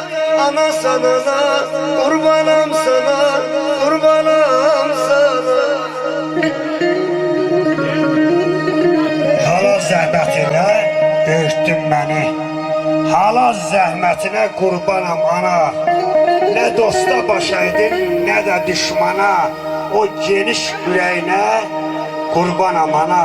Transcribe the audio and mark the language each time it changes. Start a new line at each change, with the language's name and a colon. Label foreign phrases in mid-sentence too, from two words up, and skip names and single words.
Turkish: Ana sana da kurbanım sana, kurbanım sana.
Azerbaijani: Halal zəhmətinə böyütdün məni. Halal zəhmətinə qurbanam ana. Nə dosta başaydın, nə də düşmana. O geniş ürəyinə qurbanam ana.